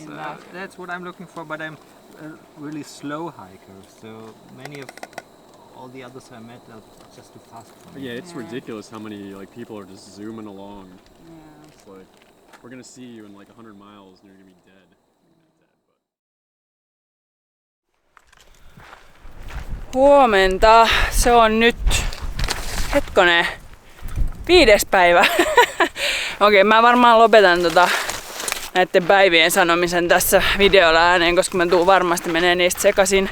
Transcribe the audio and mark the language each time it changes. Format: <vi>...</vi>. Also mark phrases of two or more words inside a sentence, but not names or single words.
<en>In that. that's what I'm looking for, but I'm a really slow hiker, so many of all the others I met are just too fast for But me. yeah, it's ridiculous how many like people are just zooming along. Yeah. It's like, we're gonna see you in like 100 miles and you're gonna be dead.</en> <fi>Huomenta. Se on nyt, hetkonen, 5. päivä. Okei, mä varmaan lopetan näiden päivien sanomisen tässä videolla ääneen, koska mä tuun varmasti menee niistä sekaisin.</fi>